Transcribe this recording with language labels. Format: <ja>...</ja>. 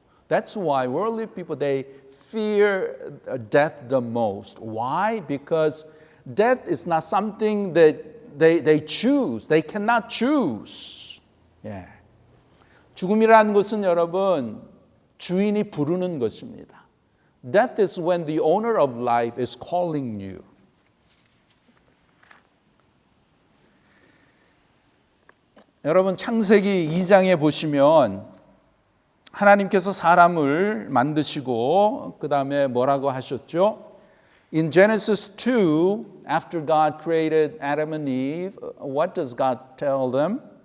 <en>That's why worldly people, they fear death the most. Why? Because death is not something that they choose. They cannot choose.</en> <ko>죽음이라는 것은 여러분, 주인이 부르는 것입니다.</ko> <en>Death is when the owner of life is calling you.</en> <ko>여러분, 창세기 2장에 보시면 하나님께서 사람을 만드시고 그 다음에 뭐라고 하셨죠?</ko> <en>In Genesis 2, after God created Adam and Eve, what does God tell them?</en>